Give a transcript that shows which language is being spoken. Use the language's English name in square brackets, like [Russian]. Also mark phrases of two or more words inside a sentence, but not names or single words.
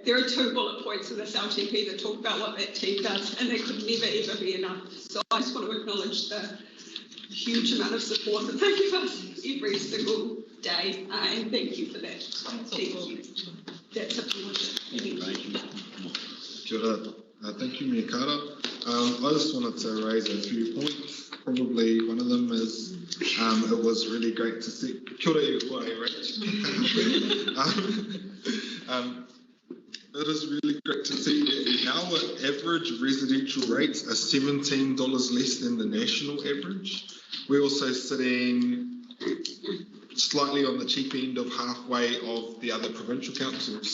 [English] There are 2 bullet points in this LTP that talk about what that team does, and they could never, ever be enough. So I just want to acknowledge the huge amount of support that they give us every single day, and thank you for that. Thank you. That's a pleasure. [Māori] Kia ora. [English] Thank you, Mayor Carter. I just wanted to raise a few points. Probably one of them is it was really great to see. [Māori] Kia ora e wai, [English] Rach. It is really great to see our average residential rates are $17 less than the national average. We're also sitting slightly on the cheap end of halfway of the other provincial councils.